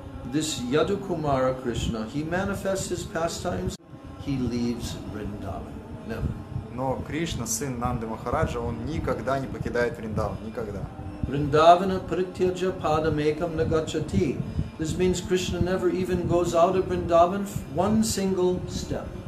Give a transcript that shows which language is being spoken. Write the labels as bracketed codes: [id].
[en] This Yadu Kumara Krishna, he manifests his pastimes, he leaves Vrindavan. Never. [ru] Но Кришна, сын Нанды Махараджа, он никогда не покидает Вриндаван, никогда. [sa] Vrindavana prityaja padamekam nagachati. [en] This means Krishna never even goes out of Vrindavan one single step.